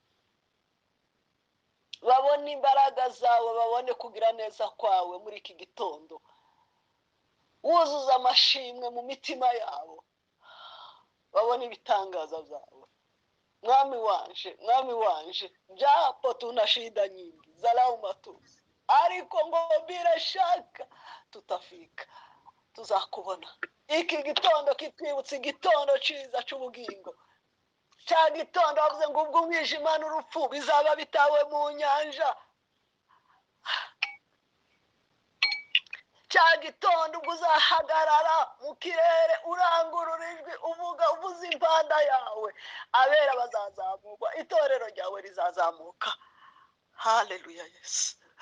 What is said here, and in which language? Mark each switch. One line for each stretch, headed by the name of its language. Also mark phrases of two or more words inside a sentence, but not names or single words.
Kinyarwanda: babone imbaraga zawe babone kugira neza kwawe muri iki gitondo wuzuza amashimwe mu mitima yabo babone ibitangaza byawe mwami wanje
Swahili: japo tuna shida nyingi zalau matusi
Kinyarwanda: ariko ngo
Swahili: bila shaka tutafika
Kinyarwanda: tuzakubona iki gitondo kitwibutse igitondo cyiza cy'ubugingo cya gitondo bavuze ngo ubwo umwijima n'urupfu bizaba bitawe mu nyanja cya gitondo ubwo uzahagarara mu kirere urangurura ijwi uvuza impanda yawe abera bazazamurwa itorero ryawe rizazamuka haleluya Yesu